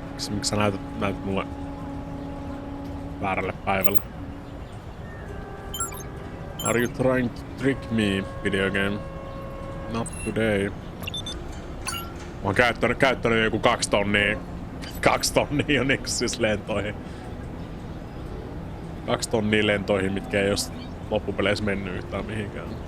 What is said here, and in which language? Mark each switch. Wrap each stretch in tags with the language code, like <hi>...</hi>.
<fi>Miksi sä näytät mulle väärälle päivälle?</fi> <en>Are you trying to trick me, video game? Not today.</en> <fi>Mä oon käyttänyt joku 2 tonnia jo siis lentoihin. 2 tonnia lentoihin, mitkä ei oo loppupeleissä mennyt yhtään mihinkään.</fi>